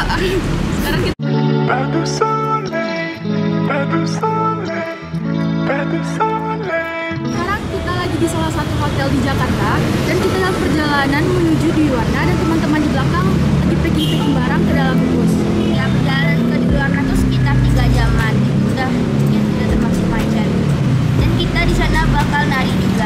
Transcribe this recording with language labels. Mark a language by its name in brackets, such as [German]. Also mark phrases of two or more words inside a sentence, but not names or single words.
[Indonesian] Sekarang kita [French] Pas de soleil, pas de soleil, pas de soleil. [Indonesian] Sekarang kita lagi di salah satu hotel di Jakarta dan kita dalam perjalanan menuju Dwi Warna dan teman-teman di belakang lagi packing barang ke dalam bus. Ya, perjalanan ke Dwi Warna itu sekitar 3 jaman. Udah ya, tidak termasuk macet. Dan kita di sana bakal nari juga.